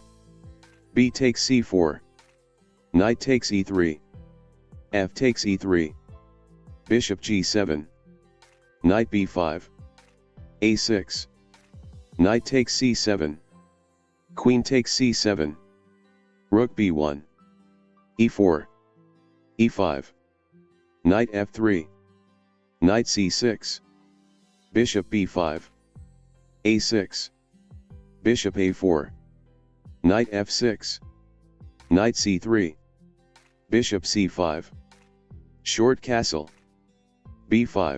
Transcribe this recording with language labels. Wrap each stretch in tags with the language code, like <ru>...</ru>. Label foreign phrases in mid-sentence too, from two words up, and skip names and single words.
<en>B takes c4. Knight takes e3. F takes e3. Bishop g7. Knight b5. a6. Knight takes c7. Queen takes c7. Rook b1. e4. e5. Knight f3. Knight c6. Bishop b5. a6. Bishop a4. Knight f6. Knight c3. Bishop c5. Short castle. b5.</en>